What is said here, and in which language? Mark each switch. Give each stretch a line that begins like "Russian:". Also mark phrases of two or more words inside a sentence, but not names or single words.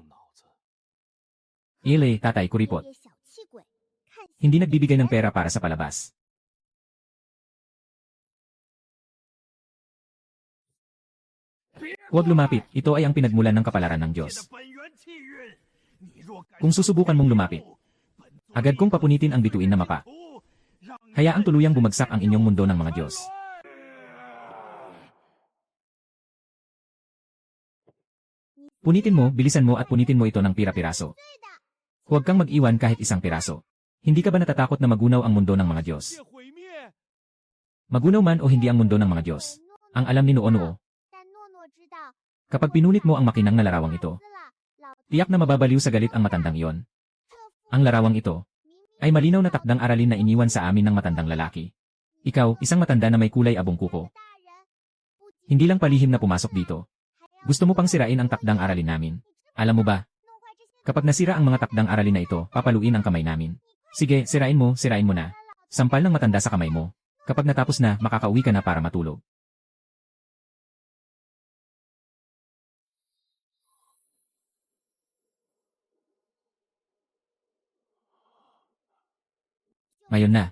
Chinese: 脑子
Filipino: Ile, tatay, kuripot.
Chinese: 这些小气鬼，看
Filipino: Hindi nagbibigay ng pera para sa palabas. Huwag lumapit, ito ay ang pinagmulan ng kapalaran ng
Chinese: 界的
Filipino: Diyos.
Chinese: 本源气运。你若敢
Filipino: Kung susubukan mong lumapit, agad kong papunitin ang bituin na mapa. Hayaang tuluyang bumagsak ang inyong mundo ng mga Diyos. Punitin mo, bilisan mo at punitin mo ito ng pira-piraso. Huwag kang mag-iwan kahit isang piraso. Hindi ka ba natatakot na magunaw ang mundo ng mga Diyos?
Chinese: 界毁灭，
Filipino: Magunaw man o hindi ang mundo ng mga Diyos. Ang alam ni Noono,
Chinese: 但诺诺知道，
Filipino: kapag pinulit mo ang makinang na larawang ito,
Chinese: 死了，老
Filipino: tiyak na mababaliw sa galit ang matandang iyon.
Chinese: 这副
Filipino: Ang larawang ito,
Chinese: 明明
Filipino: ay malinaw na takdang aralin na iniwan sa amin ng matandang lalaki. Ikaw, isang matanda na may kulay abong kuko.
Chinese: 大人，不仅
Filipino: Hindi lang palihim na pumasok dito.
Chinese: 还要
Filipino: Gusto mo pang sirain ang takdang aralin namin. Alam mo ba,
Chinese: 弄坏这些
Filipino: kapag nasira ang mga takdang aralin na ito, papaluin ang kamay namin. Sige, sirain mo na. Sampal ng matanda sa kamay mo. Kapag natapos na, makakauwi ka na para matulog. Ngayon na.